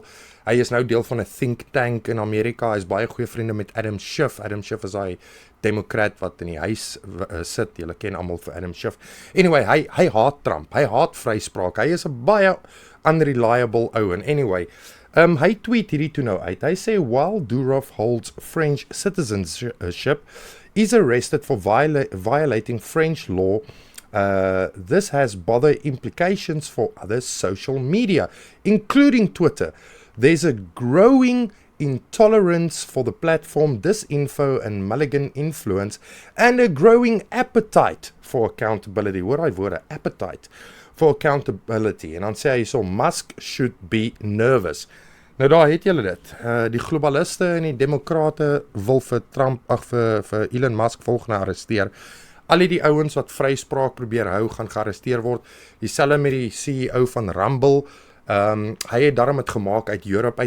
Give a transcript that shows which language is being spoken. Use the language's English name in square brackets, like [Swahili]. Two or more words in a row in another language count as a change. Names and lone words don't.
[Afrikaans] Hy is nou deel van 'n think tank in Amerika. Hy is baie goeie vriende met Adam Schiff. Adam Schiff is hy demokrat wat in die huis sit. Julle ken almal vir Adam Schiff. Anyway, hy haat Trump. Hy haat vryspraak. Hy is 'n baie unreliable ou. [English] And anyway, [Afrikaans] hy tweet hierdie toe nou uit. Hy sê [English] while Durov holds French citizenship, is arrested for violating French law. This has broader implications for other social media, including Twitter. There's a growing intolerance for the platform disinfo and Mulligan influence, and a growing appetite for accountability. [Afrikaans] Hoor hy woorde, [English] appetite for accountability. [Afrikaans] En dan sê hy so, Musk [English] should be nervous. [Afrikaans] Nou daar het julle dit. Die globaliste en die demokrate wil vir Trump, vir Elon Musk volgende arresteer. Al die ouens wat vryspraak probeer hou, gaan gearresteer word. Dieselfde met die CEO van Rumble. Hy het daarom het gemaak uit Europe uit.